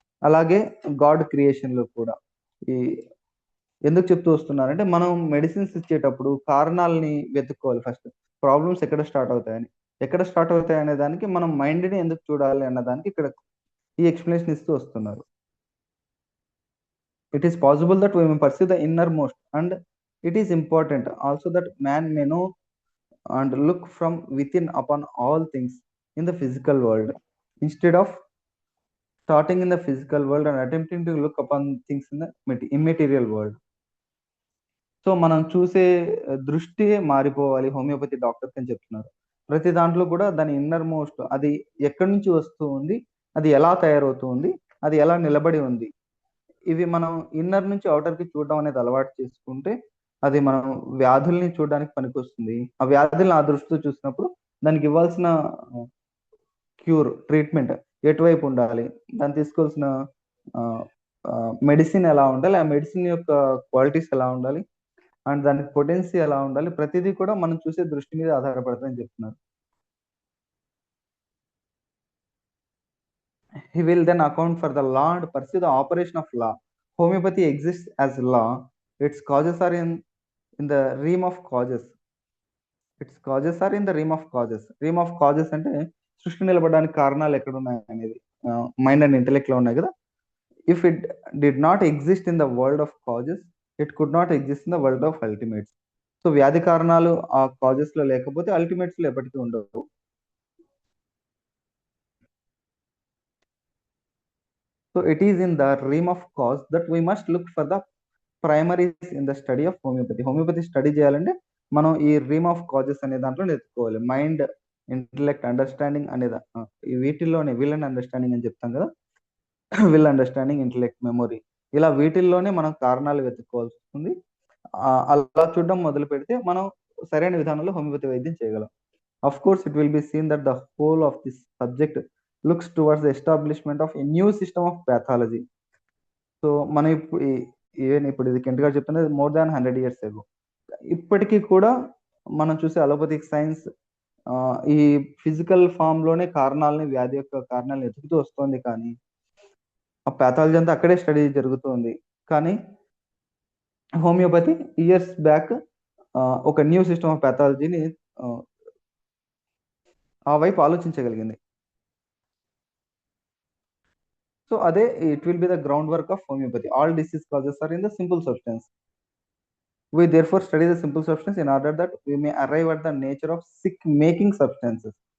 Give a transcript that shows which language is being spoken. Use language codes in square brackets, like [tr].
[te] అలాగే God creation లో కూడా ఈ ఎందుకు చెప్తూ వస్తున్నారంటే, మనం మెడిసిన్స్ ఇచ్చేటప్పుడు కారణాలని వెతుక్కోవాలి. ఫస్ట్ ప్రాబ్లమ్స్ ఎక్కడ స్టార్ట్ అవుతాయని, ఎక్కడ స్టార్ట్ అవుతాయి అనే దానికి మనం మైండ్ని ఎందుకు చూడాలి అన్న దానికి ఇక్కడ ఈ ఎక్స్ప్లెనేషన్ ఇస్తూ వస్తున్నారు. [en] It is possible that we may perceive the innermost and it is important also that man may know and look from within upon all things in the physical world instead of starting in the physical world and attempting to look upon things in the immaterial world. [te] So మనం చూసే దృష్టి మారిపోవాలి homeopathy doctors అని చెప్తున్నారు. ప్రతి దాంట్లో కూడా దాని ఇన్నర్ మోస్ట్, అది ఎక్కడి నుంచి వస్తూ ఉంది, అది ఎలా తయారవుతుంది, అది ఎలా నిలబడి ఉంది, ఇవి మనం ఇన్నర్ నుంచి అవుటర్ కి చూడడం అనేది అలవాటు చేసుకుంటే అది మనం వ్యాధుల్ని చూడడానికి పనికొస్తుంది. ఆ వ్యాధుల్ని ఆ దృష్టితో చూసినప్పుడు దానికి ఇవ్వాల్సిన క్యూర్, ట్రీట్మెంట్ ఎటువైపు ఉండాలి, దాన్ని తీసుకోవాల్సిన మెడిసిన్ ఎలా ఉండాలి, ఆ మెడిసిన్ యొక్క క్వాలిటీస్ ఎలా ఉండాలి అండ్ దానికి పొటెన్సీ ఎలా ఉండాలి, ప్రతిదీ కూడా మనం చూసే దృష్టి మీద ఆధారపడుతుందని చెప్తున్నారు. [en] He will then account for the law and pursue the operation of law. Homeopathy exists as law. Its causes are in the realm of causes. Its causes are in the realm of causes. [te] Realm of causes అంటే సృష్టి నిలబడడానికి కారణాలు ఎక్కడ ఉన్నాయి అనేది mind and intellect లో ఉన్నాయి కదా. [en] If it did not exist in the world of causes, it could not exist in the world of ultimates. [te] So వ్యాధి కారణాలు ఆ కాజెస్ లో లేకపోతే అల్టిమేట్స్ లో ఎప్పటికీ ఉండవు. [en] So it is in the realm of cause that we must look for the primaries in the study of homeopathy. [te] Homeopathy study చేయాలంటే మనం ఈ రీమ్ ఆఫ్ కాజెస్ అనే దాంట్లో నేర్చుకోవాలి. మైండ్ ఇంటలెక్ట్, అండర్స్టాండింగ్ అనేది ఈ వీటిల్లోనే విల్ అండ్ అండర్స్టాండింగ్ అని చెప్తాం కదా. విల్ అండర్స్టాండింగ్, ఇంటలెక్ట్, మెమొరీ, ఇలా వీటిల్లోనే మనం కారణాలు వెతుక్కోవాల్సి వస్తుంది. అలా చూడడం మొదలు పెడితే మనం సరైన విధానంలో హోమియోపతి వైద్యం చేయగలం. [en] Of course, it will be seen that the whole of this subject looks towards the establishment of a new system of pathology. [te] So మనం ఇప్పుడు ఇది కెంట్ గారు చెప్తున్నది [en] More than 100 years ago. [te] ఇప్పటికీ కూడా మనం చూసే అలోపతిక్ సైన్స్ ఈ ఫిజికల్ ఫామ్ లోనే వ్యాధి యొక్క కారణాలను ఎదుగుతూ వస్తుంది, కానీ ఆ పాథాలజీ అంతా అక్కడే స్టడీ జరుగుతుంది. కానీ హోమియోపతి ఇయర్స్ బ్యాక్ ఒక న్యూ సిస్టమ్ ఆఫ్ పాథాలజీని ఆ వైపు ఆలోచించగలిగింది. సో అదే [en] It will be the groundwork of homeopathy. All disease causes are in the simple substance. We therefore study the simple substance in order that we may arrive at the nature of sick making substances.